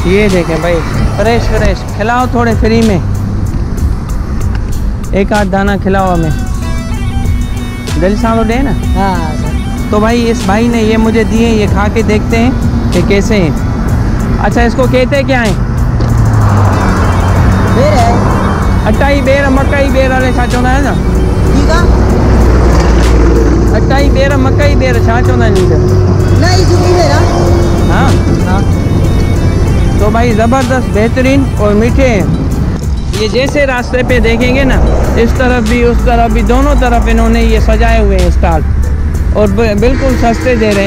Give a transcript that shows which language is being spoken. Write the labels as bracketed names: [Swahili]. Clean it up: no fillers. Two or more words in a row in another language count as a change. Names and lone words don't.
[Hindi] ये देखें भाई, फ्रेश फ्रेश। खिलाओ थोड़े फ्री में, एक आध दाना खिलाओ हमें, दिल सालो दे ना। हाँ। तो भाई इस भाई ने ये मुझे दिए, ये खा के देखते हैं कि कैसे हैं। अच्छा, इसको कहते क्या है? बेर है। [Sindhi] अट्टाई बेर मकई बेर वाले छा चवंदा है ना? [Hindi] ठीक है। [Sindhi] अट्टाई बेर मकई बेर छा चवंदा आहिनि लीडर? [Hindi] नहीं, सुखी बेर है। हाँ हाँ। तो भाई ज़बरदस्त, बेहतरीन और मीठे हैं। ये जैसे रास्ते पे देखेंगे ना, इस तरफ भी उस तरफ भी, दोनों तरफ इन्होंने ये सजाए हुए हैं स्टॉल, और बिल्कुल सस्ते दे रहे हैं।